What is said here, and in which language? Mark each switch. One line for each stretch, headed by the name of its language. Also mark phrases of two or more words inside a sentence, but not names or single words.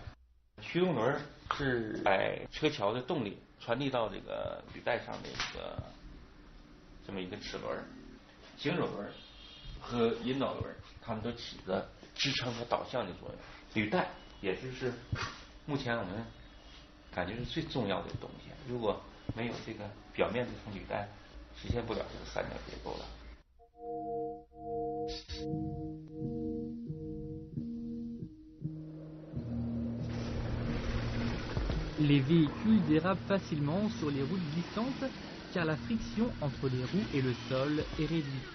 Chinese: 驱动轮是把车桥的动力传递到这个履带上的这么一个齿轮，行走轮和引导轮，它们都起着支撑和导向的作用。履带也就是目前我们感觉是最重要的东西，如果没有这个表面这层履带，实现不了这个三角结构了。
French: Les véhicules dérapent facilement sur les routes glissantes car la friction entre les roues et le sol est réduite.